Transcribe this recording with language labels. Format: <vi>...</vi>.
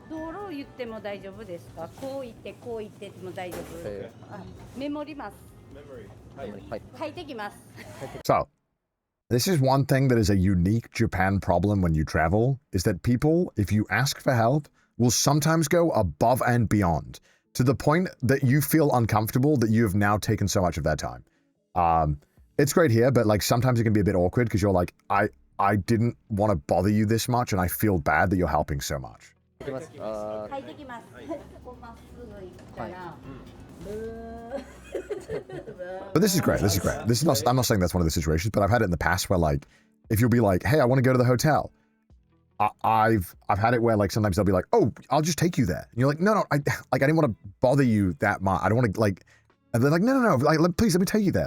<ja>道路を言っても大丈夫ですか?こう言ってこう言っても大丈夫。メモります。書いてきます。</ja> <en>So, this is one thing that is a unique Japan problem when you travel, is that people, if you ask for help, will sometimes go above and beyond to the point that you feel uncomfortable that you have now taken so much of their time. It's great here, but like sometimes it can be a bit awkward because you're like, I didn't want to bother you this much and I feel bad that you're helping so much.</en> <ja>書いてきます。書いてきます。ここまっすぐ行ったら。</ja> <en>But this is great. This is great. This is not, I'm not saying that's one of the situations, but I've had it in the past where like, if you'll be like, hey, I want to go to the hotel. I've had it where like sometimes they'll be like, oh, I'll just take you there. And you're like, no, I didn't want to bother you that much. I don't want to like, and they're like, no, like, please let me take you there.</en>